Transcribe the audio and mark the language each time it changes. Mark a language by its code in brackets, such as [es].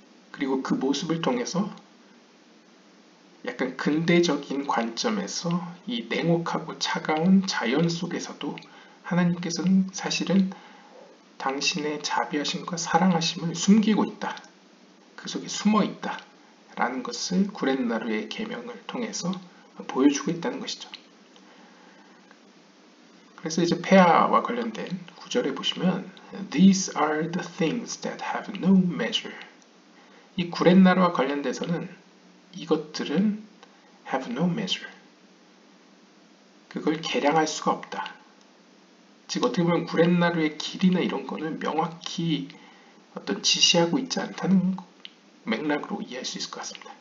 [ko] 그리고 그 모습을 통해서 약간 근대적인 관점에서 이 냉혹하고 차가운 자연 속에서도 하나님께서는 사실은 당신의 자비하심과 사랑하심을 숨기고 있다, 그 속에 숨어 있다 라는 것을 구렛나루의 계명을 통해서 보여주고 있다는 것이죠. 그래서 이제 페아와 관련된 구절에 보시면 [en] These are the things that have no measure. [ko] 이 구렛나루와 관련돼서는 이것들은 [en] have no measure. [ko] 그걸 계량할 수가 없다. 즉 어떻게 보면 구렛나루의 길이나 이런 거는 명확히 어떤 지시하고 있지 않다는 맥락으로 이해할 수 있을 것 같습니다.